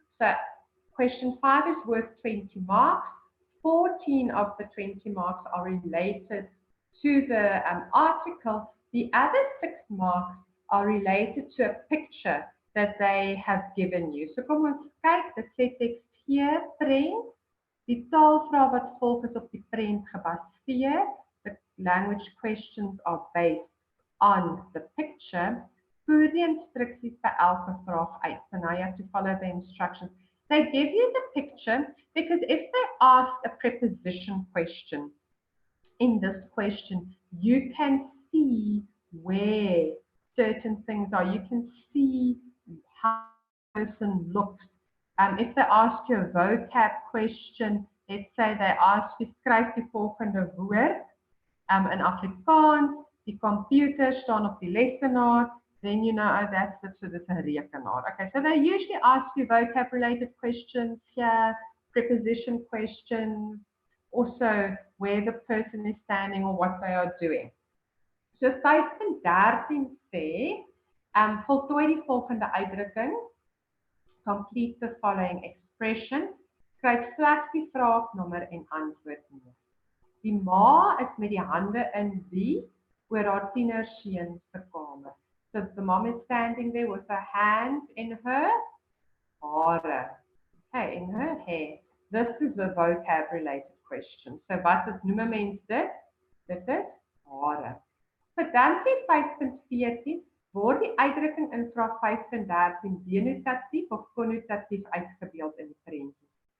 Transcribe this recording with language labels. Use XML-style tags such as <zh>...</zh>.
<en>So question 5 is worth 20 marks. 14 of the 20 marks are related to the article. The other 6 marks are related to a picture that they have given you.</en> <af>So kom ons kyk, dit sê teks hier, prent. Die taalvrae wat volg is op die prent gebaseer.</af> <en>The language questions are based on the picture.</en> <af>Voer die instruksies vir elke vraag uit.</af> <en>So now you have to follow the instructions. They give you the picture because if they ask a preposition question, in this question, you can see where certain things are. You can see how a person looks. If they ask you a vocab question, let's say they ask you,</en> <af>skryf die volgende woord in Afrikaans, die computer staan op die lesenaar,</af> <en>then you know, oh, that's a rekenaar. Okay, so they usually ask you vocab-related questions here, preposition questions, also where the person is standing or what they are doing.</en> <af>So 5.13 sê, voltooi die volgende uitdrukking,</af> <en>complete the following expression,</en> <af>skryf slegs die vraagnommer en antwoordnommer. Die ma is met die hande in die oor haar tienerseun se kamer.</af> <en>So the mom is standing there with her hands in her hare. Okay, in her hair. This is a vocab-related question.</en> <af>So wat is noem mens dit? Dit is hare. So dan sê 5.14 word die uitdrukking in vraag 5.13 denotatief of konnotatief uitgebeeld in die prentjie.</af>